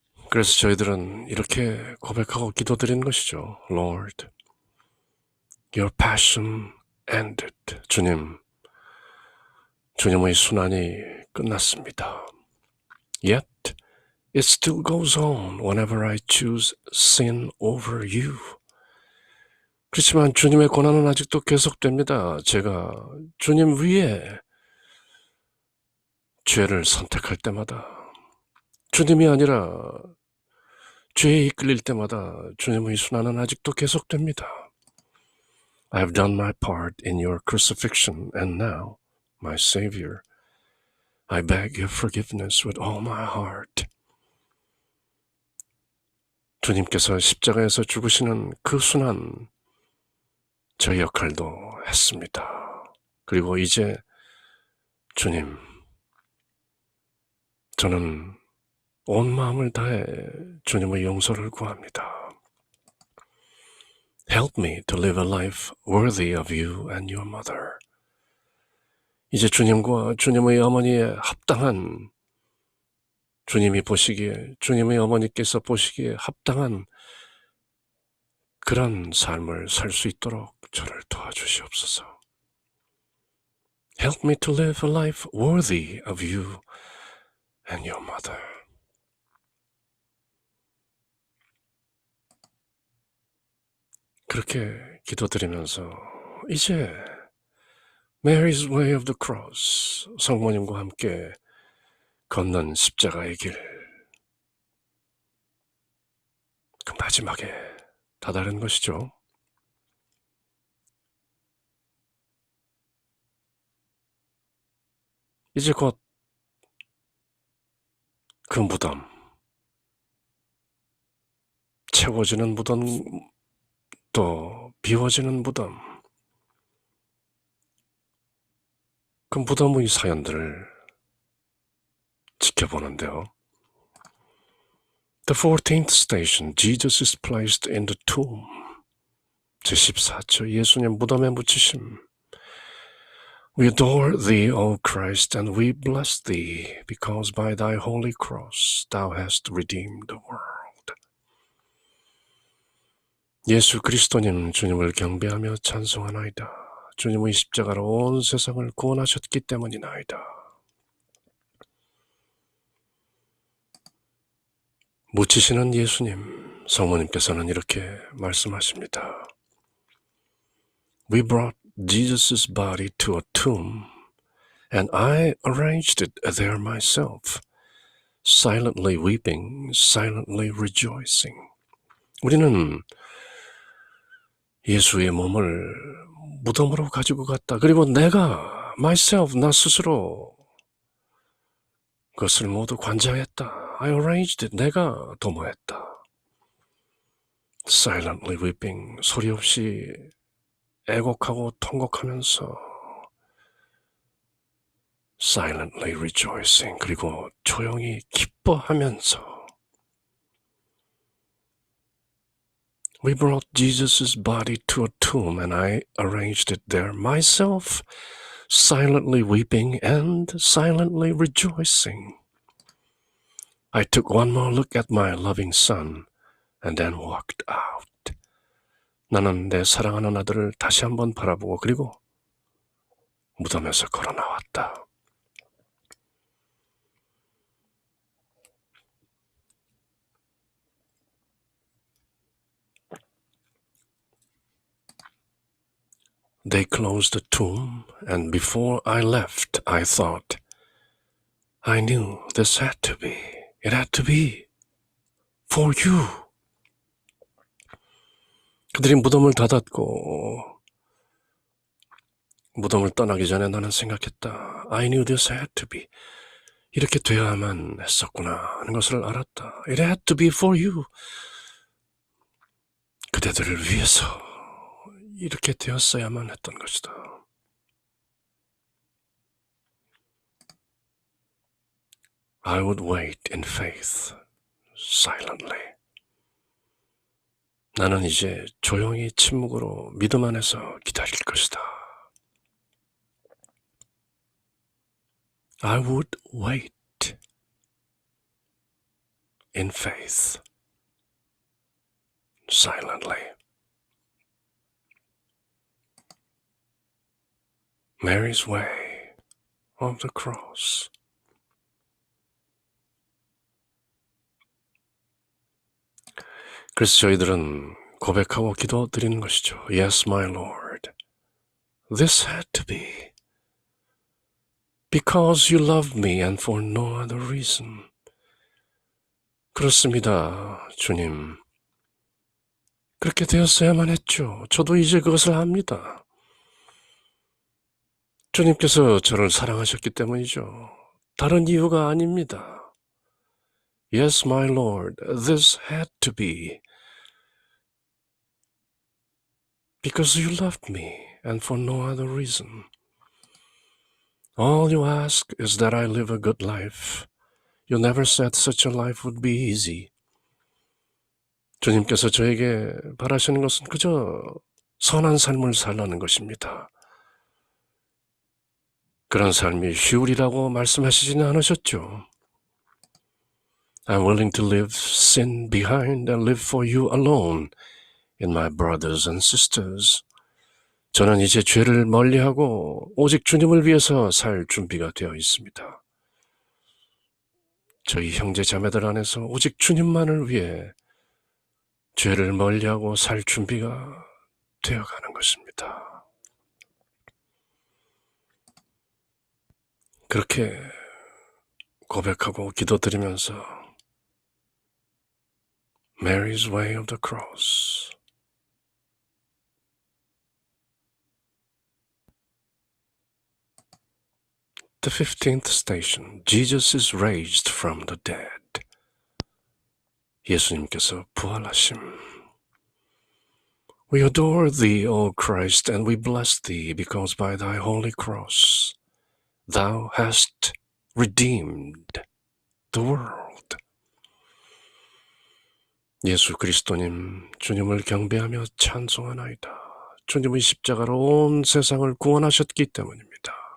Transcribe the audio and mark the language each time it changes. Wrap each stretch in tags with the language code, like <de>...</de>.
<ko>그래서 저희들은 이렇게 고백하고 기도드린 것이죠.</ko> <en>Lord, your passion ended.</en> <ko>주님, 주님의 순환이 끝났습니다.</ko> <en>Yet it still goes on whenever I choose sin over you.</en> <ko>그렇지만 주님의 고난은 아직도 계속됩니다. 제가 주님 위에 죄를 선택할 때마다, 주님이 아니라 죄에 이끌릴 때마다 주님의 순환은 아직도 계속됩니다.</ko> <en>I have done my part in your crucifixion, and now, my Savior, I beg your forgiveness with all my heart.</en> <ko>주님께서 십자가에서 죽으시는 그 순환, 저의 역할도 했습니다. 그리고 이제 주님, 저는 온 마음을 다해 주님의 용서를 구합니다.</ko> <en>Help me to live a life worthy of you and your mother.</en> <ko>이제 주님과 주님의 어머니에 합당한, 주님이 보시기에, 주님의 어머니께서 보시기에 합당한 그런 삶을 살 수 있도록 저를 도와주시옵소서.</ko> <en>Help me to live a life worthy of you and your mother.</en> <ko>그렇게 기도드리면서 이제 Mary's Way of the Cross, 성모님과 함께 걷는 십자가의 길, 그 마지막에 다다른 것이죠. 이제 곧 그 무덤, 채워지는 무덤, 또 비워지는 무덤, 그 무덤의 사연들을 지켜보는데요.</ko> <en>The 14th station, Jesus is placed in the tomb.</en> <ko>제14초, 예수님 무덤에 묻히심.</ko> <en>We adore thee, O Christ, and we bless thee, because by thy holy cross thou hast redeemed the world.</en> <ko>예수 그리스도님, 주님을 경배하며 찬송하나이다. 주님의 십자가로 온 세상을 구원하셨기 때문이나이다. 묻히시는 예수님, 성모님께서는 이렇게 말씀하십니다.</ko> <en>We brought Jesus' body to a tomb, and I arranged it there myself, silently weeping, silently rejoicing.</en> <ko>우리는 예수의 몸을 무덤으로 가지고 갔다. 그리고 내가,</ko> <en>myself,</en> <ko>나 스스로 그것을 모두 관장했다.</ko> <en>I arranged it.</en> <ko>내가 도모했다.</ko> <en>Silently weeping,</en> <ko>소리 없이 애곡하고 통곡하면서</ko> <en>silently rejoicing,</en> <ko>그리고 조용히 기뻐하면서</ko> <en>We brought Jesus' body to a tomb and I arranged it there myself, silently weeping and silently rejoicing. I took one more look at my loving son and then walked out.</en> <ko>나는 내 사랑하는 아들을 다시 한번 바라보고 그리고 무덤에서 걸어 나왔다.</ko> <en>They closed the tomb, and before I left, I thought, I knew this had to be. It had to be for you.</en> <ko>그들이 무덤을 닫았고 무덤을 떠나기 전에 나는 생각했다.</ko> <en>I knew this had to be.</en> <ko>이렇게 되어야만 했었구나 하는 것을 알았다.</ko> <en>It had to be for you.</en> <ko>그대들을 위해서 이렇게 되었어야만 했던 것이다.</ko> <en>I would wait in faith, silently.</en> <ko>나는 이제 조용히 침묵으로 믿음 안에서 기다릴 것이다.</ko> <en>I would wait in faith, silently. Mary's way of the cross.</en> <ko>그래서 저희들은 고백하고 기도드리는 것이죠.</ko> <en>Yes, my Lord. This had to be. Because you loved me and for no other reason.</en> <ko>그렇습니다, 주님. 그렇게 되었어야만 했죠. 저도 이제 그것을 압니다. 주님께서 저를 사랑하셨기 때문이죠. 다른 이유가 아닙니다.</ko> <en>Yes, my Lord, this had to be. Because you loved me and for no other reason. All you ask is that I live a good life. You never said such a life would be easy.</en> <ko>주님께서 저에게 바라시는 것은 그저 선한 삶을 살라는 것입니다. 그런 삶이 쉬우리라고 말씀하시지는 않으셨죠.</ko> <en>I'm willing to leave sin behind and live for you alone in my brothers and sisters.</en> <ko>저는 이제 죄를 멀리하고 오직 주님을 위해서 살 준비가 되어 있습니다. 저희 형제 자매들 안에서 오직 주님만을 위해 죄를 멀리하고 살 준비가 되어가는 것입니다. 그렇게 고백하고 기도드리면서 Mary's way of the cross.</ko> <en>The 15th station. Jesus is raised from the dead.</en> <ko>예수님께서 부활하심.</ko> <en>We adore thee, O Christ, and we bless thee, because by thy holy cross thou hast redeemed the world.</en> <ko>예수 그리스도님, 주님을 경배하며 찬송하나이다. 주님의 십자가로 온 세상을 구원하셨기 때문입니다.</ko>